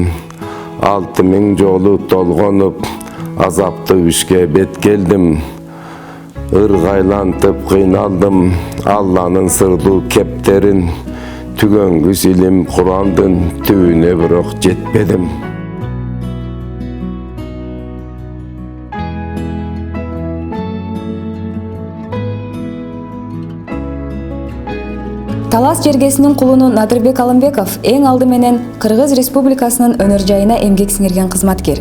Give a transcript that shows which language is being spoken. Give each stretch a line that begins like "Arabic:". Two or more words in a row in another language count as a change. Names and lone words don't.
Kyrgyz: 6000 жолу толгонуп азапты ишке бет келдим. Ыргайлантып кыйналдым Аллахтын сырлуу кептерин. Түгөнгүс илим Курандын түбүнө бирок жетпедим. Талас жергесинин кулуну Надырбек Алымбеков эң алды менен Кыргыз Республикасынын өнөр жайына эмгек сиңирген кызматкер.